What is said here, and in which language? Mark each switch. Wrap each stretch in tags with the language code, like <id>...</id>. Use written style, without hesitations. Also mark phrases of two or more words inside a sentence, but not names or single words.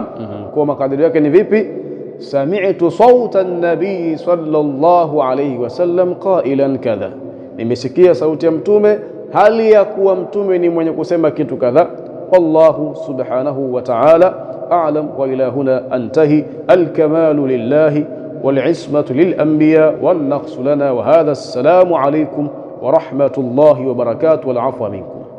<sw>Kwa makadirio yake ni vipi?</sw> <ar>سمعت صوت النبي صلى الله عليه وسلم قائلا كذا,</ar> <sw>nimesikia sauti ya mtume hali ya kuwa mtume ni mwenye kusema kitu kadha.</sw> <ar>والله سبحانه وتعالى أعلم، وإلى هنا أنتهي. الكمال لله والعصمة للأنبياء والنقص لنا، وهذا. السلام عليكم ورحمة الله وبركاته، والعفو منكم.</ar>